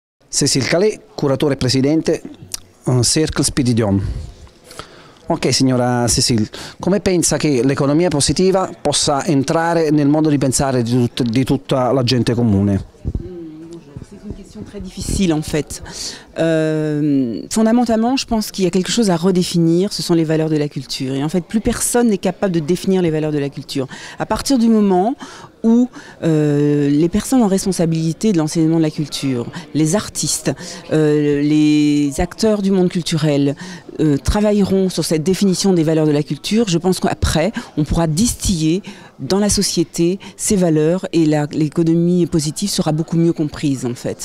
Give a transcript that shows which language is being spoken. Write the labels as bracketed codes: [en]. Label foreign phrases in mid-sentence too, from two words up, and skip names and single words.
[it] Cécile Calais, curatore e presidente Cercle Spiridion. Ok, signora Cécile, come pensa che l'economia positiva possa entrare nel modo di pensare di tutta la gente comune? [fr] C'est une question très difficile en fait. Fondamentalement, je pense qu'il y a quelque chose à redéfinir, ce sont les valeurs de la culture. Et en fait, plus personne n'est capable de définir les valeurs de la culture. À partir du moment où les personnes en responsabilité de l'enseignement de la culture, les artistes, les acteurs du monde culturel travailleront sur cette définition des valeurs de la culture, je pense qu'après, on pourra distiller dans la société ces valeurs et l'économie positive sera beaucoup mieux comprise en fait.